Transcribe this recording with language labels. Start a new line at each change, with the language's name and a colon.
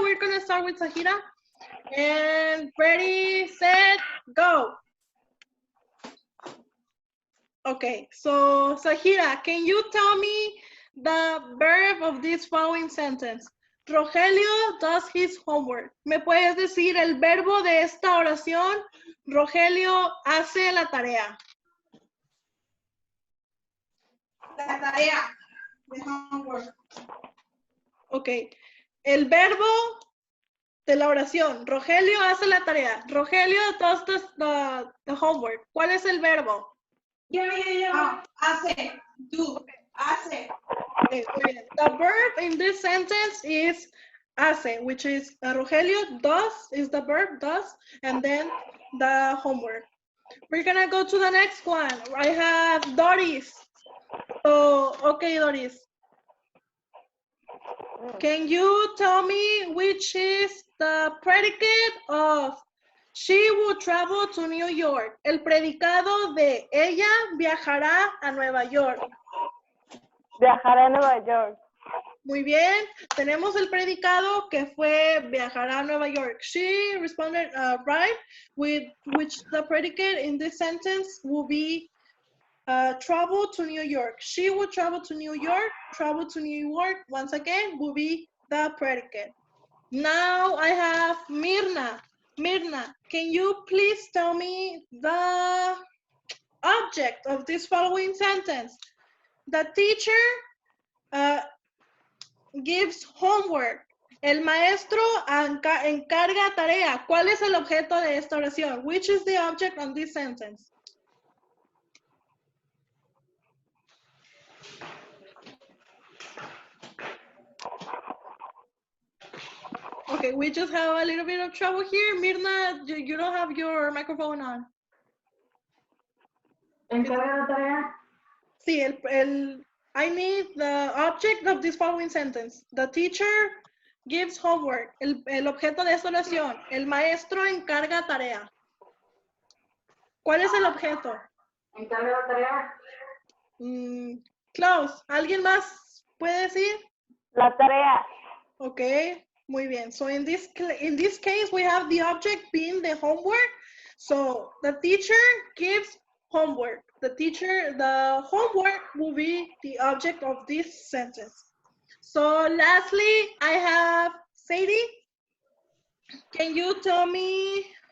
English: We're gonna start with Sahira. And ready, set, go. Okay, so Sahira, can you tell me the verb of this following sentence? Rogelio does his homework.
Spanish: ¿Me puedes decir el verbo de esta oración? Rogelio hace la tarea. La tarea.
English: The homework.
Spanish: Ok, el verbo de la oración. Rogelio hace la tarea.
English: Rogelio does the homework.
Spanish: ¿Cuál es el verbo? Hace.
English: Do.
Spanish: Hace. Okay, muy bien.
English: The verb in this sentence is hace, which is Rogelio does, is the verb does, and then the homework. We're gonna go to the next one. I have Doris. So, okay, Doris. Can you tell me which is the predicate of she will travel to New York?
Spanish: El predicado de ella viajará a Nueva York. Viajaré a Nueva York. Muy bien, tenemos el predicado que fue viajará a Nueva York.
English: She responded right, with which the predicate in this sentence will be travel to New York. She will travel to New York. Travel to New York, once again, will be the predicate. Now I have Mirna. Mirna, can you please tell me the object of this following sentence? The teacher gives homework.
Spanish: El maestro encarga tarea. ¿Cuál es el objeto de esta oración?
English: Which is the object on this sentence? Okay, we just have a little bit of trouble here. Mirna, you don't have your microphone on.
Spanish: Encarga la tarea.
English: Sí, I need the object of this following sentence. The teacher gives homework.
Spanish: El objeto de esta oración. El maestro encarga tarea. ¿Cuál es el objeto? Encarga la tarea. Klaus, ¿alguien más puede decir? La tarea. Okay, muy bien.
English: So in this case, we have the object being the homework. So the teacher gives homework. The homework will be the object of this sentence. So lastly, I have Sadie. Can you tell me